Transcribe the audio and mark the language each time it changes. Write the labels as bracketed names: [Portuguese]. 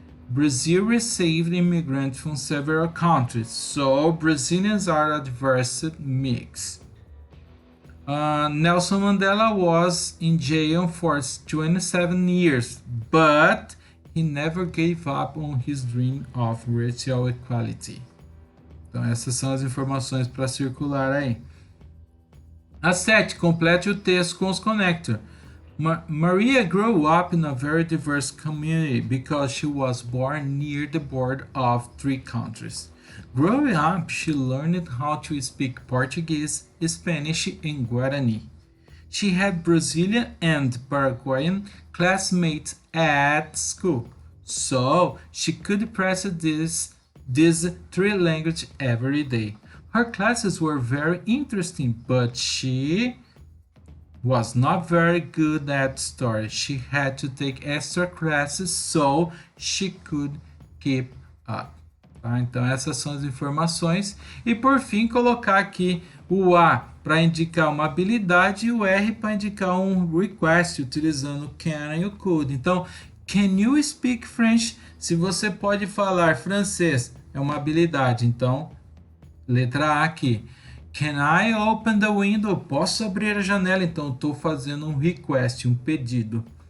[English] Brazil received immigrants from several countries, so Brazilians are a diverse mix. Nelson Mandela was in jail for 27 years, but he never gave up on his dream of racial equality. [Portuguese] Então essas são as informações para circular aí. A 7, complete o texto com os connectors. [English] Maria grew up in a very diverse community because she was born near the border of 3 countries. Growing up, she learned how to speak Portuguese, Spanish, and Guarani. She had Brazilian and Paraguayan classmates at school, so she could practice these 3 languages every day. Her classes were very interesting, but she was not very good at story. She had to take extra classes so she could keep up. [Portuguese] Tá? Então essas são as informações. E por fim, colocar aqui o A para indicar uma habilidade e o R para indicar um request, utilizando can e o could. [English] Então, can you speak French? [Portuguese] Se você pode falar francês, é uma habilidade. Então, letra A aqui. [English] Can I open the window? [Portuguese] Posso abrir a janela? Então, estou fazendo um request, um pedido.